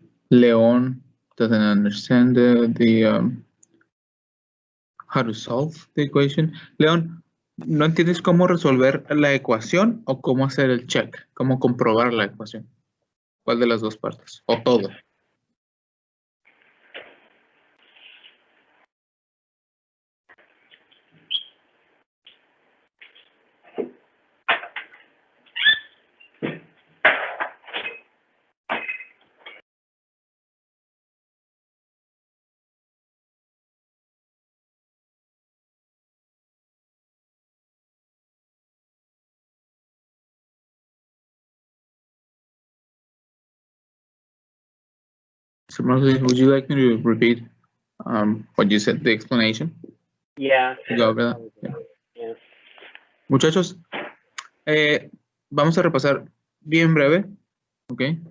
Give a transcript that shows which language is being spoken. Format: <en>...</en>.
<en>Leon doesn't understand the how to solve the equation.</en> <es>Leon, ¿no entiendes cómo resolver la ecuación o cómo hacer el check? ¿Cómo comprobar la ecuación? ¿Cuál de las dos partes? ¿O todo?</es> <en>So, Marley, would you like me to repeat what you said, the explanation? Yeah. Go over that. Yeah. Yes.</en> <es>Muchachos, vamos a repasar bien breve, ¿ok?</es>